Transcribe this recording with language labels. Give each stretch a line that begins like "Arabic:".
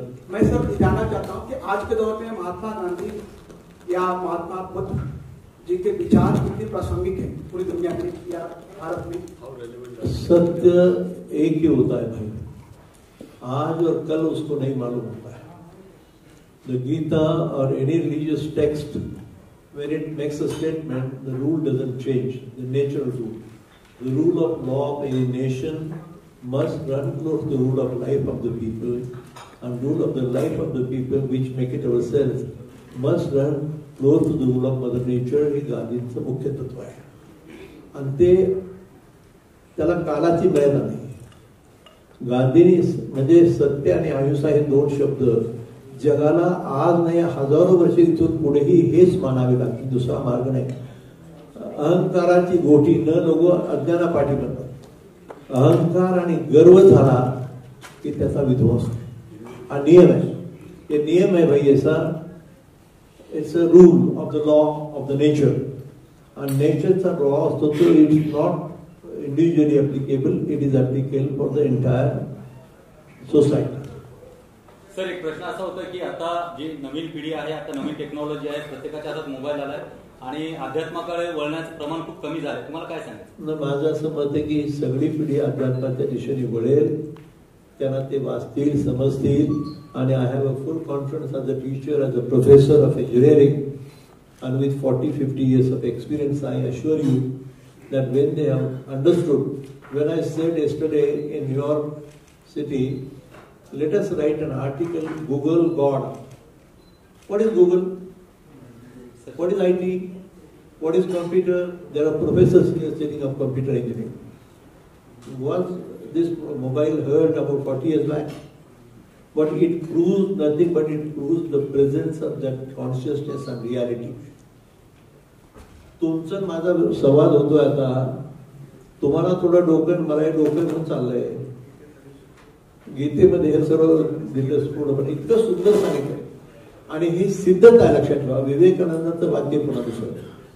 Hindi: मैं सर जानना चाहता हूं कि आज के दौर में महात्मा गांधी या महात्मा बुद्ध जी के विचार कितने प्रासंगिक हैं पूरी दुनिया में या भारत में? सत्य एक ही होता है भाई, आज और कल उसको नहीं मालूम होता है.
English: The Gita और any religious text when it makes a statement, the rule doesn't change, the natural rule. The rule of law of any nation must run close to the rule of life of the people, and rule of the life of the people which make it ourselves must run close to the rule of mother nature,
Marathi: हे गांधींचं मुख्य तत्व आहे. आणि ते त्याला कालाची मर्यादा नाही. गांधींनी म्हणजे सत्य आणि अहिंसा हे दोन शब्द जगाला आज नाही हजारो वर्ष इथून पुढेही हेच मानावे लागतील, दुसरा मार्ग नाही. अहंकाराची गोटी न लोक अज्ञानापाठी बनतात. अहंकार आणि गर्व झाला की त्याचा विध्वंस. हा नियम आहे,
Hindi: ये नियम है भाई ऐसा.
English: It's a rule of the law of the nature.
Marathi: आणि नेचरचा लॉ असतो तो
English: It is not individually applicable, it is applicable for the entire society.
Marathi: Sir, एक प्रश्न असा होता की आता जी नवीन पिढी आहे, आता नवीन टेक्नॉलॉजी आहे, प्रत्येकाच्या हातात मोबाईल आलाय आणि अध्यात्माकडे वळण्याचं प्रमाण खूप कमी झालंय. तुम्हाला काय सांगायचं? माझं असं मत आहे की सगळी पिढी अध्यात्माच्या दिशेने वळेल, त्यांना ते वाचतील, समजतील.
English: आणि I have a full confidence as a teacher, as a professor of engineering, and with 40-50 years of experience, I assure you that when they have understood, when I said yesterday in New York City, let us write an article, Google God. What is Google? What is IT? What is computer? There are professors here studying of computer engineering. Was this mobile heard about 40 years back? But it proves nothing but it proves the presence of that consciousness and reality.
Marathi: तुमचं माझा संवाद होतोय आता, तुम्हाला थोडं डोकं मला डोकं म्हणून चाललंय. गीतेमध्ये हे सर्व दिलं पूर्णपणे इतकं सुंदर सांगितलंय. आणि ही सिद्धता आहे, लक्षात ठेवा. विवेकानंदांचं वाक्य पुन्हा दुसरं.